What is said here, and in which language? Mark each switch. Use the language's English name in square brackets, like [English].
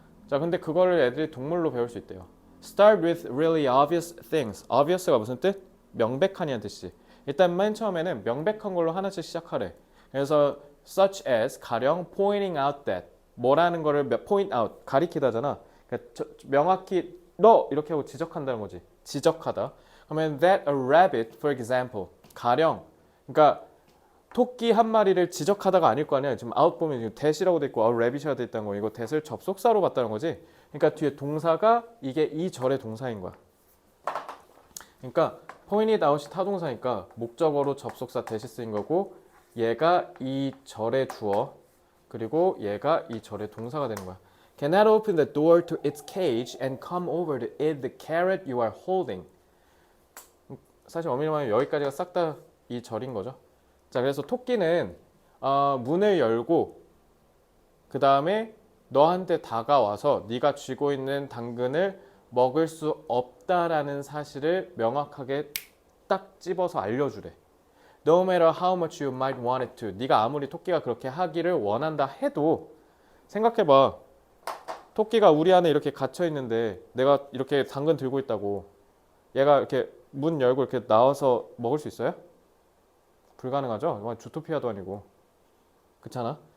[Korean] 자, 근데 그거를 애들이 동물로 배울 수 있대요. [English] Start with really obvious things. [Korean] obvious가 무슨 뜻? 명백한이란 뜻이. 일단 맨 처음에는 명백한 걸로 하나씩 시작하래. 그래서 [English] such as [Korean] 가령 [English] pointing out that [Korean] 뭐라는 거를 point out 가리키다잖아. 그러니까 명확히 너 이렇게 하고 지적한다는 거지. 지적하다. [English] 그러면 that a rabbit, for example. [Korean] 가령 그러니까 토끼 한 마리를 지적하다가 아닐 거 아니야. 지금 out 보면 지금 that이라고 돼 있고 rabbit이라고 돼 있다는 거. 이거 that을 접속사로 봤다는 거지. 그러니까 뒤에 동사가 이게 이 절의 동사인 거야. 그러니까 pointed out이 타동사니까 목적어로 접속사 that이 쓰인 거고 얘가 이 절의 주어 그리고 얘가 이 절의 동사가 되는 거야. [English] Cannot open the door to its cage and come over to eat the carrot you are holding. [Korean] 사실 엄밀히 말하면 여기까지가 싹 다 이 절인 거죠. 자, 그래서 토끼는 문을 열고 그 다음에 너한테 다가와서 네가 쥐고 있는 당근을 먹을 수 없다라는 사실을 명확하게 딱 집어서 알려주래. [English] No matter how much you might want it to. [Korean] 네가 아무리 토끼가 그렇게 하기를 원한다 해도 생각해봐. 토끼가 우리 안에 이렇게 갇혀 있는데 내가 이렇게 당근 들고 있다고 얘가 이렇게 문 열고 이렇게 나와서 먹을 수 있어요? 불가능하죠? 주토피아도 아니고. 그렇잖아?